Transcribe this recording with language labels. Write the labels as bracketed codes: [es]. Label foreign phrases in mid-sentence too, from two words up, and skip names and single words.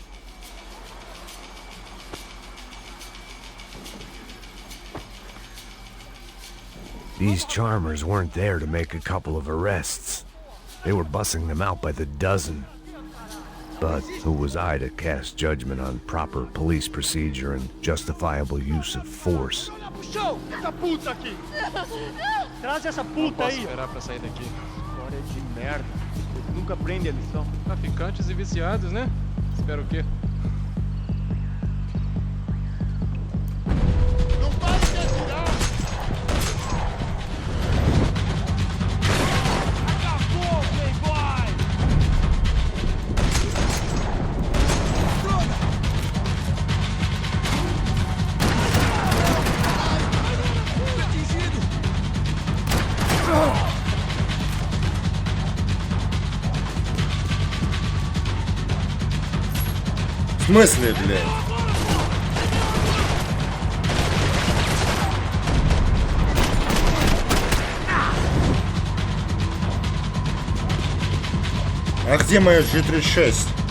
[en] These charmers weren't there to make a couple of arrests. They were bussing them out by the dozen. But who was I to cast judgment on proper police procedure and justifiable use of force? [pt] Traz essa puta aí. Esperar pra sair daqui. História de merda. Eles nunca aprendem a lição. Traficantes e viciados, né? Espero o quê? Não vai se atirar! Acabou, playboy! Droga! Atingido! [ru] В смысле, блядь? А где моя G36?